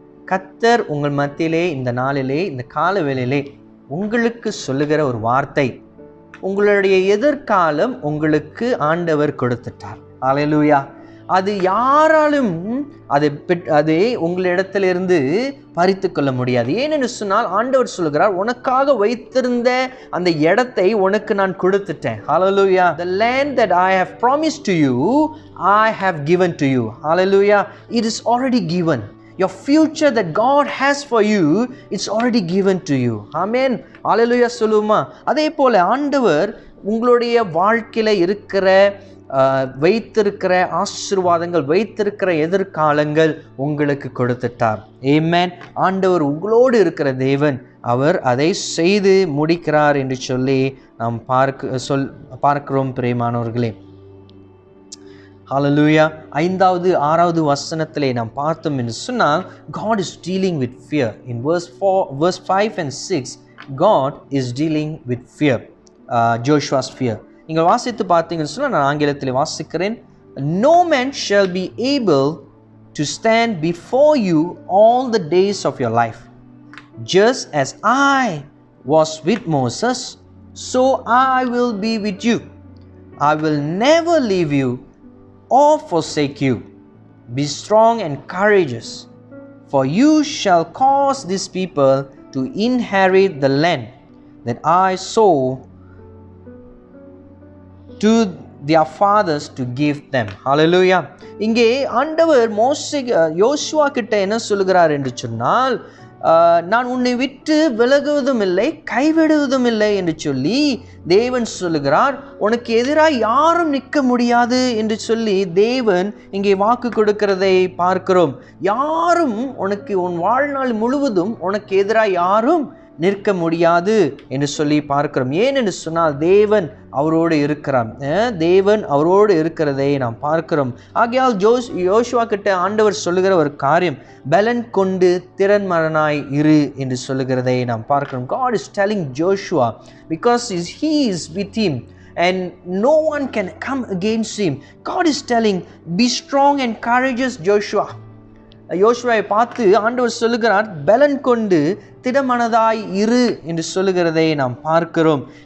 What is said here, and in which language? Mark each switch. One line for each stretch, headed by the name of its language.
Tamil: கர்த்தர் உங்கள் மத்தியிலே இந்த நாளிலே, இந்த கால வேளையிலே உங்களுக்கு சொல்லுகிற ஒரு வார்த்தை, உங்களுடைய எதிர்காலம் உங்களுக்கு ஆண்டவர் கொடுத்துட்டார். ஹல்லேலூயா. அது யாராலும் அதை உங்களிடத்திலிருந்து பறித்து கொள்ள முடியாது. ஏனென்று சொன்னால் ஆண்டவர் சொல்கிறார், உனக்காக வைத்திருந்த அந்த இடத்தை உனக்கு நான் கொடுத்துட்டேன்.
English: Hallelujah. The land that I have promised to you, I have given to you. Hallelujah. It is already given. Your future that God has for you, it's already given to you. Amen.
Tamil: Hallelujah சொல்லுமா. அதே போல ஆண்டவர் உங்களுடைய வாழ்க்கையில இருக்கிற வைத்திருக்கிற ஆசீர்வாதங்கள், வைத்திருக்கிற எதிர்காலங்கள் உங்களுக்கு கொடுத்துட்டார். ஆமென். ஆண்டவர் உங்களோடு இருக்கிற தேவன், அவர் அதை செய்து முடிக்கிறார் என்று சொல்லி நாம் பார்க்கிறோம் பிரியமானவர்களே. ஹalleluya. 5வது 6வது வசனத்திலே நாம் பார்த்தோம் என்று சொன்னால்
English: God is dealing with fear. In verse 5 and 6 God is dealing with fear. Joshua's fear.
Tamil: நீங்கள் வாசித்து பார்த்தீங்கன்னு சொன்னால் நான் ஆங்கிலத்தில் வாசிக்கிறேன்.
English: No man shall be able to stand before you all the days of your life. Just as I was with Moses, so I will be with you. I will never leave you or forsake you. Be strong and courageous, for you shall cause these people to inherit the land that I swore to their fathers to give them. Hallelujah.
Tamil: இங்கே ஆண்டவர் யோசுவா கிட்ட என்ன சொல்கிறார் என்று சொன்னால், நான் உன்னை விட்டு விலகுவதும் இல்லை கைவிடுவதும் இல்லை என்று சொல்லி தேவன் சொல்லுகிறார். உனக்கு எதிராக யாரும் நிற்க முடியாது என்று சொல்லி தேவன் இங்கே வாக்கு கொடுக்கிறதை பார்க்கிறோம். யாரும் உனக்கு உன் வாழ்நாள் முழுவதும் உனக்கு எதிராக யாரும் நிற்க முடியாது என்று சொல்லி பார்க்கிறோம். ஏன் என்று சொன்னால் தேவன் அவரோடு இருக்கிறார். தேவன் அவரோடு இருக்கிறதை நாம் பார்க்கிறோம். ஆகையால் யோசுவா கிட்ட ஆண்டவர் சொல்லுகிற ஒரு காரியம், பலன் கொண்டு திறன்மரனாய் இரு என்று சொல்லுகிறதை நாம் பார்க்கிறோம்.
English: God is telling Joshua because he is with him and no one can come against him. God is telling, be strong and courageous Joshua.
Tamil: யோசுவாவை பார்த்து ஆண்டவர் சொல்லுகிறார், பலன் கொண்டு திடமனதாய் இரு என்று சொல்லுகிறதை நாம் பார்க்கிறோம்.